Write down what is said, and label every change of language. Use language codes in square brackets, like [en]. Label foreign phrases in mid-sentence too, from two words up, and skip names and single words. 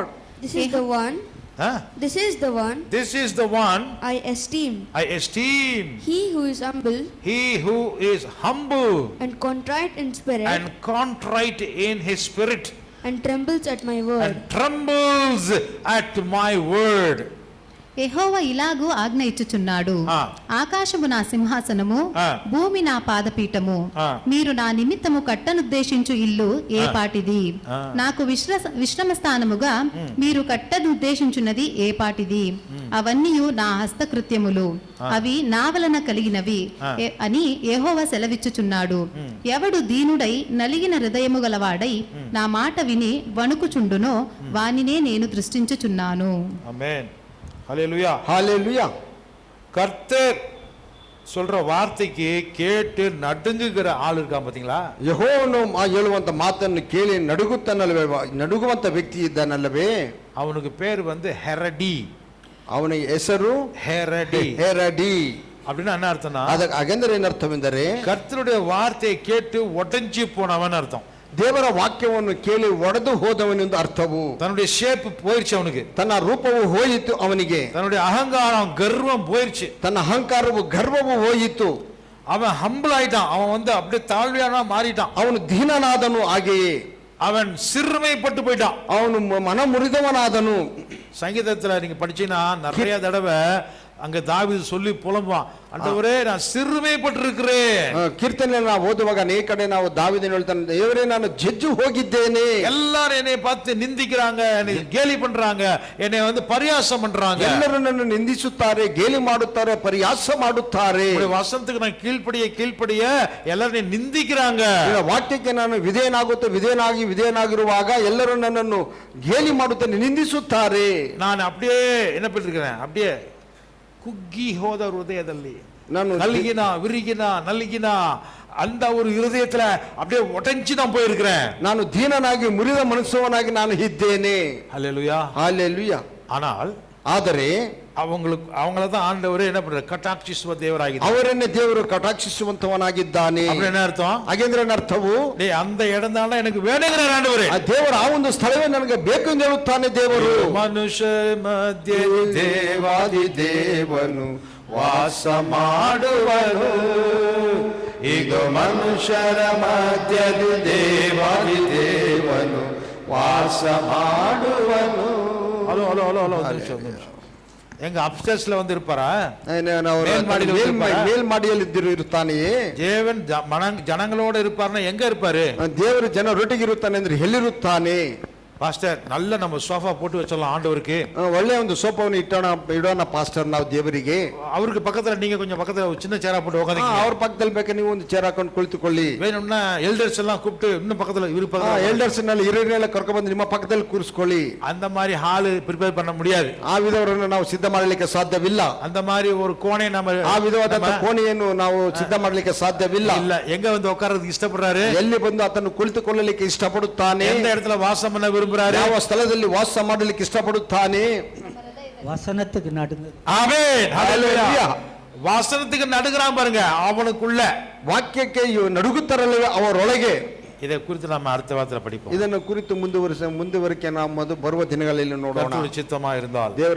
[en] This is the one. This is the one. This is the one. I esteem. He who is humble. And contrite in spirit. And trembles at my word. [te] యెహోవా ఇలాగూ ఆజ్ఞ ఇచ్చుచున్నాడు, ఆకాశము నా సింహాసనము, భూమి నా పాదపీఠము, మీరు నా నిమిత్తము కట్టనుద్దేశించు ఇల్లు ఏ పాటిది, నాకు విశ్రమ స్థానముగా మీరు కట్టనుద్దేశించున్నది ఏ పాటిది, అవన్నీ నా హస్తకృత్యములు, అవి నా వలన కలిగినవి అని యెహోవా సెలవిచ్చుచున్నాడు. ఎవడు దీనుడై నలిగిన హృదయము గలవాడై నా మాట విని వణుకుచుండునో వానినే నేను దృష్టించుచున్నాను. ఆమేన్. [ta] ஹல்லேலூயா, ஹல்லேலூயா. கர்த்தர் சொல்ற வார்த்தைக்கு கேட்டு நடுங்குகிற ஆள் இருக்கான் பாத்தீங்களா? [kn] ಯೆಹೋವನು ಹೇಳುವಂತ ಮಾತನ್ನು ಕೇಳಿ ನಡುಗುತ್ತಾನಲ್ವೇ, ನಡುಗುವಂತ ವ್ಯಕ್ತಿ ಇದ್ದಾನಲ್ಲವೇ, [ta] அவனுக்கு பேர் ஹெரடி. [kn] ಅವನ ಹೆಸರು ಹೆರಡಿ. [ta] அப்படின்னா என்ன அர்த்தம்னா, [kn] ಅದಕ್ಕೆ ಹಾಗೆಂದರೆ ಏನರ್ಥವೆಂದರೆ [ta] கர்த்தருடைய வார்த்தையை கேட்டு ஒட்டஞ்சி போனவன் அர்த்தம். [kn] ದೇವರ ವಾಕ್ಯವನ್ನು ಕೇಳಿ ಒಡೆದು ಹೋದವನೆಂದು ಅರ್ಥವು. [ta] தன்னுடைய ஷேப் போயிருச்சு அவனுக்கு, [kn] ತನ್ನ ರೂಪವು ಹೋಯಿತು ಅವನಿಗೆ, [ta] தன்னுடைய அகங்காரம் கர்வம் போயிருச்சு, [kn] ತನ್ನ ಅಹಂಕಾರವು ಗರ್ವವು ಹೋಯಿತು. [ta] அவன் ஹம்பிள் ஆயிட்டான், அவன் வந்து அப்படியே தாழ்மையானா மாறிட்டான், [kn] ಅವನು ದೀನನಾದನು, ಹಾಗೆಯೇ [ta] அவன் சிறுமைப்பட்டு போயிட்டான், [kn] ಅವನು ಮನ ಮುರಿದವನಾದನು. [ta] சங்கீதத்துல நீங்க படிச்சீங்கன்னா நிறைய தடவை அங்க தாவீது சொல்லி புலம்புவான், ஆண்டவரே நான் சிறுமைப்பட்டிருக்கிறேன். [kn] ಕೀರ್ತನೆ ನಾವು ಓದುವಾಗ ಅನೇಕ ಕಡೆ ನಾವು ದಾವೀದನು ಹೇಳ್ತಾನೆ, ದೇವರೇ ನಾನು ಜಜ್ಜು ಹೋಗಿದ್ದೇನೆ. [ta] எல்லாரும் என்னை பார்த்து நிந்திக்கிறாங்க, என்னை கேலி பண்றாங்க, என்னை வந்து பரியாசம் பண்றாங்க, [kn] ಎಲ್ಲರೂ ನನ್ನ ನಿಂದಿಸುತ್ತಾರೆ, ಗೇಲಿ ಮಾಡುತ್ತಾರೆ, ಪರಿಹಾಸ ಮಾಡುತ್ತಾರೆ. [ta] உங்களுடைய வசனத்துக்கு நான் கீழ்ப்படிய எல்லாரும் நிந்திக்கிறாங்க. [kn] ನಿನ್ನ ವಾಕ್ಯಕ್ಕೆ ನಾನು ವಿಧೇಯನಾಗಿರುವಾಗ ಎಲ್ಲರೂ ನನ್ನನ್ನು ಗೇಲಿ ಮಾಡುತ್ತಾರೆ, ನಿಂದಿಸುತ್ತಾರೆ. [ta] நான் அப்படியே என்ன பண்ணிருக்கிறேன், அப்படியே [kn] ಕುಗ್ಗಿ ಹೋದ ಹೃದಯದಲ್ಲಿ ನಾನು ನಲ್ಗಿನ ವಿರಿಗಿನ ನಲ್ಗಿನ [ta] அந்த ஒரு இருதயத்துல அப்படியே ஒட்டஞ்சி தான் போயிருக்கிறேன். [kn] ನಾನು ದೀನನಾಗಿ ಮುರಿದ ಮನಸ್ಸವನಾಗಿ ನಾನು ಇದ್ದೇನೆ. [ta] ஹல்லேலூயா, ஹல்லேலூயா. ஆனால் [kn] ಆದರೆ [ta] அவங்கள தான் ஆண்டவர் என்ன பண்றாரு, [kn] ಕಟಾಕ್ಷಿಸುವ ದೇವರಾಗಿದ್ದಾನೆ. ಅವರನ್ನೇ ದೇವರು ಕಟಾಕ್ಷಿಸುವಂತವನಾಗಿದ್ದಾನೆ. என்ன ಅರ್ಥ? ಹಾಗೆಂದ್ರೆ ಅರ್ಥವು, [ta] அந்த இடம் தான் எனக்கு வேணுங்கிறார் ಆண்டವರೇ. [kn] ಆ ದೇವರು ಆ ಒಂದು ಸ್ಥಳವೇ ನನಗೆ ಬೇಕು ಎಂದು ಹೇಳುತ್ತಾನೆ ದೇವರು. ಮನುಷ್ಯ ಮಧ್ಯ ದೇವಾದಿ ದೇವನು ವಾಸ ಮಾಡುವನು, ಈಗ ಮನುಷ್ಯರ ಮಧ್ಯದ ದೇವಾದಿ ದೇವನು ವಾಸ ಮಾಡುವನು. [en] hello hello hello hello [kn] ಒಂದು ನಿಮಿಷ. [ta] எங்க அப்ஸ்டேர்ஸ்ல வந்து இருப்பாரா, [kn] ಮೇಲ್ಮಾಡಿಯಲ್ಲಿ ಇರುತ್ತಾನೆಯೇ? [ta] தேவன் ஜனங்களோட இருப்பார்னா எங்க இருப்பாரு? [kn] ದೇವರು ಜನರೊಟ್ಟಿಗೆ ಇರುತ್ತಾನೆ ಅಂದ್ರೆ ಎಲ್ಲಿರುತ್ತಾನೆ? [ta] பாஸ்டர் நல்ல நம்ம சோஃபா போட்டு வச்சிடலாம் ஆண்டவருக்கு, [kn] ಒಳ್ಳೆ ಒಂದು ಸೋಫಾವನ್ನು ಇಡೋಣ ಪಾಸ್ಟರ್ ನಾವು ದೇವರಿಗೆ. [ta] அவருக்கு பக்கத்துல நீங்க கொஞ்சம் பக்கத்துல ஒரு சின்ன சேரா போட்டு உட்காந்துங்க, [kn] ಅವ್ರ ಪಕ್ಕದಲ್ಲಿ ಬೇಕಾ ನೀವು ಒಂದು ಚೇರ್ ಹಾಕೊಂಡು ಕುಳಿತುಕೊಳ್ಳಿ. [ta] வேணும்னா எல்டர்ஸ் எல்லாம் கூப்பிட்டு இன்னும் பக்கத்துல இருப்பாங்க, [kn] ಎಲ್ಡರ್ಸ್ ನಲ್ಲಿ ಹಿರಿಯರೆಲ್ಲ ಕರ್ಕೊಂಡು ಬಂದು ನಿಮ್ಮ ಪಕ್ಕದಲ್ಲಿ ಕೂರಿಸ್ಕೊಳ್ಳಿ. [ta] அந்த மாதிரி [en] hall prepare [ta] பண்ண முடியாது, [kn] ಆ ವಿಧವರನ್ನು ನಾವು ಸಿದ್ಧ ಮಾಡಲಿಕ್ಕೆ ಸಾಧ್ಯವಿಲ್ಲ. [ta] அந்த மாதிரி ஒரு கோணை நம்ம [kn] ಆ ವಿಧವಾದ ಕೋಣೆಯನ್ನು ನಾವು ಸಿದ್ಧ ಮಾಡಲಿಕ್ಕೆ ಸಾಧ್ಯವಿಲ್ಲ. [ta] இல்ல எங்க வந்து உட்கார்றதுக்கு இஷ்டப்படுறாரு, [kn] ಎಲ್ಲಿ ಬಂದು ಆತನು ಕುಳಿತುಕೊಳ್ಳಲಿಕ್ಕೆ ಇಷ್ಟಪಡುತ್ತಾನೆ, [ta] எந்த இடத்துல வாசம் பண்ண விரும்புறாரு, [kn] ಯಾವ ಸ್ಥಳದಲ್ಲಿ ವಾಸ ಮಾಡಲಿಕ್ಕೆ ಇಷ್ಟಪಡುತ್ತಾನೆ. [ta] வசனத்துக்கு நடுங்க. ஆமென், ஹல்லேலூயா. வசனத்துக்கு நடுங்கறான் பாருங்க, அவனுக்குள்ள [kn] ವಾಕ್ಯಕ್ಕೆ ನಡುಗುತ್ತಾರಲ್ಲವೇ ಅವರೊಳಗೆ. [ta] இதை குறித்து நம்ம அடுத்த வாரத்துல படிப்போம். [kn] ಇದನ್ನು ಕುರಿತು ಮುಂದುವರಿಕೆ ನಾವು ಬರುವ ದಿನಗಳಲ್ಲಿ ನೋಡೋಣ. [ta] கர்த்தருடைய சித்தமா இருந்தால் [kn] ದೇವರ